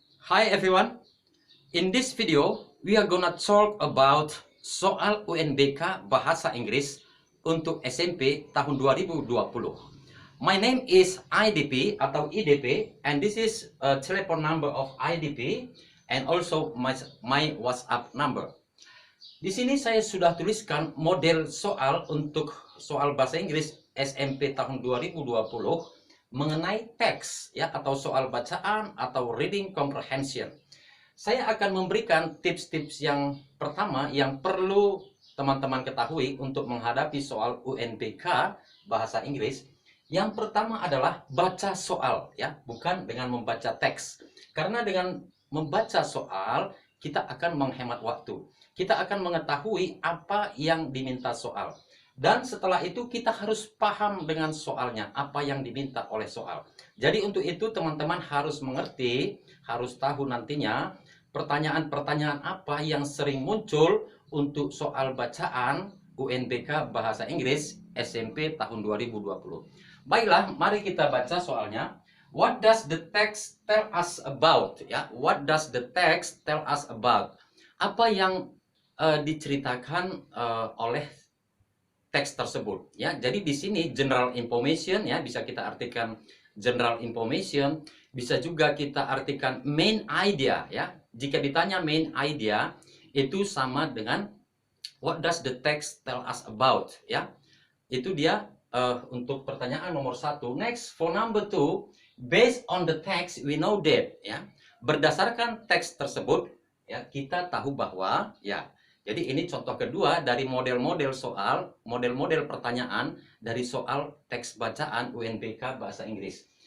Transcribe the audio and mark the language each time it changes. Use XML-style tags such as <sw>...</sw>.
<en>Hi everyone, in this video we are gonna talk about</en> <id>soal UNBK Bahasa Inggris untuk SMP tahun 2020.</id> <en>My name is IDP atau IDP and this is a telephone number of IDP and also my WhatsApp number.</en> <id>Di sini saya sudah tuliskan model soal untuk soal bahasa Inggris SMP tahun 2020 mengenai teks ya atau soal bacaan atau reading comprehension. Saya akan memberikan tips-tips yang pertama yang perlu teman-teman ketahui untuk menghadapi soal UNBK bahasa Inggris. Yang pertama adalah baca soal ya, bukan dengan membaca teks. Karena dengan membaca soal kita akan menghemat waktu. Kita akan mengetahui apa yang diminta soal. Dan setelah itu kita harus paham dengan soalnya, apa yang diminta oleh soal. Jadi untuk itu teman-teman harus mengerti, harus tahu nantinya pertanyaan-pertanyaan apa yang sering muncul untuk soal bacaan UNBK Bahasa Inggris SMP tahun 2020. Baiklah, mari kita baca soalnya.</id> <en>What does the text tell us about? Ya, what does the text tell us about?</en> <id>Apa yang diceritakan oleh teks tersebut ya. Jadi di sini general information ya, bisa kita artikan general information, bisa juga kita artikan main idea ya. Jika ditanya main idea itu sama dengan</id> <en>what does the text tell us about</en> <id>ya. Itu dia untuk pertanyaan nomor 1.</id> <en>Next, for number 2, based on the text we know that ya.</en> <id>Berdasarkan teks tersebut ya, kita tahu bahwa ya. Jadi ini contoh kedua dari model-model soal, model-model pertanyaan dari soal teks bacaan UNBK Bahasa Inggris.</id>